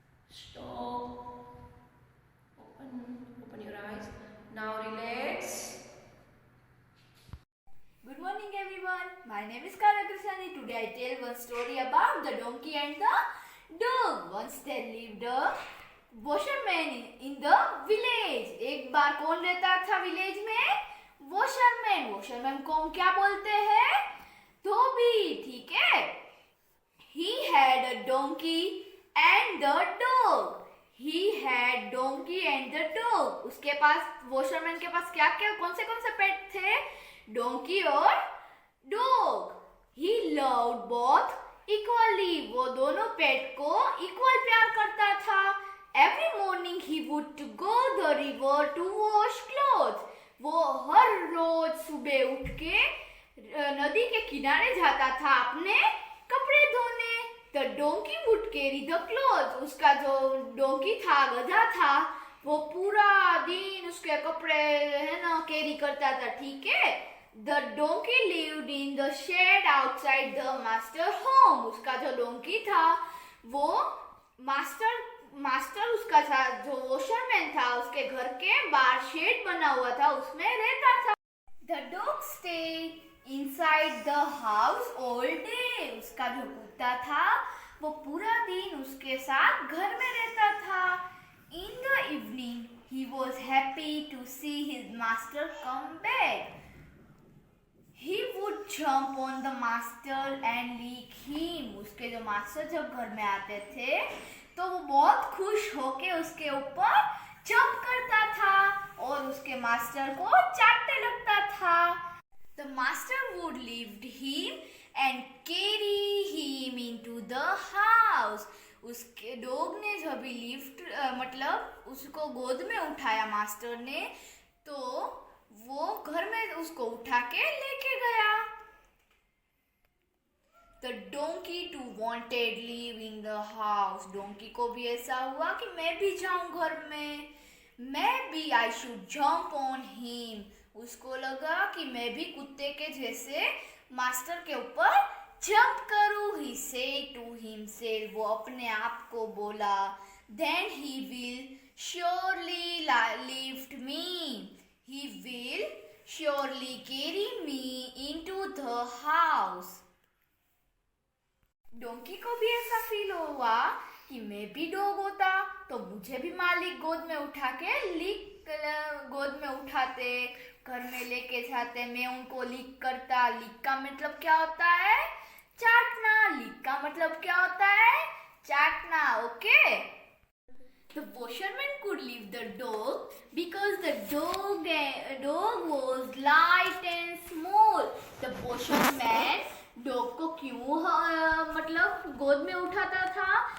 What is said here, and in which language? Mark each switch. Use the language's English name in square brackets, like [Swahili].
[English] Stop. Open your eyes. Now relax. Good morning everyone. My name is Kara Krishnani. Today I tell one story about the donkey and the dog. Once there lived a washerman in the village. [Hindi] एक बार कौन रहता था village में? Washerman. Washerman को हम क्या बोलते हैं? धोबी, ठीक है। [English] he had a donkey and the dog. He had donkey and the dog. [Hindi] उसके पास, वॉशरमैन के पास क्या क्या, कौन से पेट थे? [English] Donkey और dog. He loved both equally. [Hindi] वो दोनों पेट को इक्वल प्यार करता था. [English] Every morning he would go the river to wash clothes. [Hindi] वो हर रोज सुबह उठ के नदी के किनारे जाता था अपने कपड़े धोने. [English] The donkey would carry the clothes. [Hindi] उसका जो डोंकी था, गधा था, वो पूरा दिन उसके कपड़े है ना कैरी करता था. ठीक है. [English] The donkey lived in the shed outside the master home. [Hindi] उसका जो डोंकी था वो मास्टर उसका था, जो वॉशरमैन था, उसके घर के बाहर शेड बना हुआ था, उसमें रहता था. [English] The dog stayed inside the house all day. [Hindi] उसका जो कुत्ता था वो पूरा दिन उसके साथ घर में रहता था. [English] In the evening he was happy to see his master come back. He would jump on the master and lick him. [Hindi] उसके जो मास्टर जब घर में आते थे तो वो बहुत खुश होके उसके ऊपर जंप करता था और उसके मास्टर को चाटने लगता था. [English] The master would lift him and carry him into the house. [Hindi] उसके डॉग ने जब भी लिफ्ट मतलब उसको गोद में उठाया मास्टर ने, तो वो घर में उसको उठा के लेके गया. [English] The donkey too wanted live in the house. [Hindi] Donkey को भी ऐसा हुआ कि मैं भी जाऊं घर में. मैं भी [English] I should jump on him. [Hindi] उसको लगा कि मैं भी कुत्ते के जैसे मास्टर के ऊपर जंप करूं. [English] He said to himself. [Hindi] वो अपने आप को बोला. [English] Then he will surely lift me. He will surely carry me into the house. [Hindi] Donkey को भी ऐसा फील हुआ कि मैं भी डॉग होता तो मुझे भी मालिक गोद में उठा के गोद में उठाते, घर में लेके जाते, मैं उनको लिक करता. लिक का मतलब क्या होता है? चाटना. लिक का मतलब क्या होता है? चाटना. Okay. [English] The washerman could leave the dog because the dog was light and small. The washerman [Hindi] dog को क्यों मतलब गोद में उठाता था?